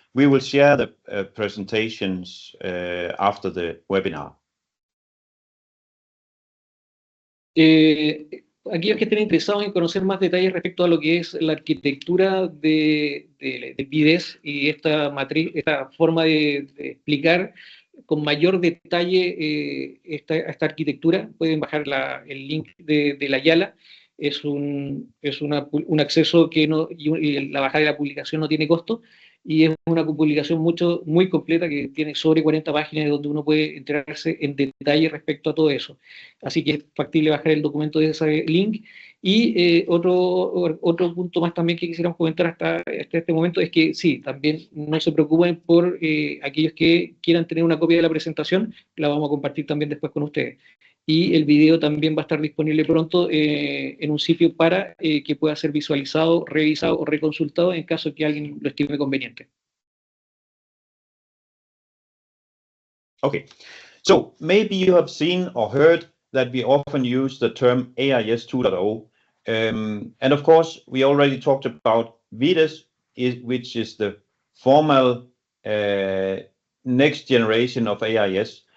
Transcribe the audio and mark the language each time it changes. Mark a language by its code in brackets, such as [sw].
[en] We will share the presentations after the webinar. [es] aquellos que estén interesados en conocer más detalles respecto a lo que es la arquitectura de BDES y esta matriz, esta forma de explicar con mayor detalle esta arquitectura, pueden bajar el link de la YALA. Es un acceso que no, y la bajada de la publicación no tiene costo, y es una publicación muy completa que tiene sobre 40 páginas donde uno puede enterarse en detalle respecto a todo eso. Así que es factible bajar el documento de ese link. Y otro punto más también que quisiéramos comentar hasta este momento es que sí, también no se preocupen por aquellos que quieran tener una copia de la presentación, la vamos a compartir también después con ustedes. Y el video también va a estar disponible pronto en un sitio para que pueda ser visualizado, revisado o reconsultado en caso que alguien lo estime conveniente. [en] Okay, so maybe you have seen or heard that we often use the term AIS 2.0. And of course, we already talked about VIDES, which is the formal next generation of AIS.